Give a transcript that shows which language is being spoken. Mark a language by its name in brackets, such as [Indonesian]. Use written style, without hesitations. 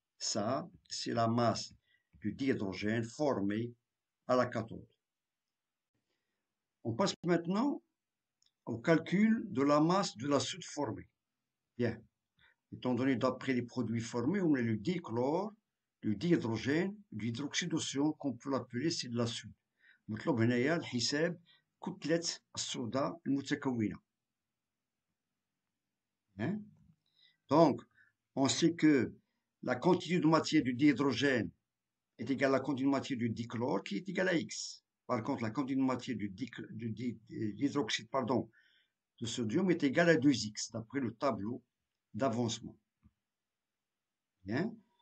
[French] Ça, c'est la masse du dihydrogène formée à la cathode. On passe maintenant au calcul de la masse de la soude formée. Bien. Étant donné d'après les produits formés, on a le dichlore, le dihydrogène, l'hydroxyde d'oxygène qu'on peut l'appeler c'est de la soude. [Arabic] مطلوب هنايا الحساب كتلة الصودا المتكونة. [French] Donc, on sait que la quantité de matière du dihydrogène est égale à la quantité de matière du dichlore qui est égale à X. Par contre, la quantité de matière du l'hydroxyde de sodium est égale à 2X d'après le tableau d'avancement. Bien.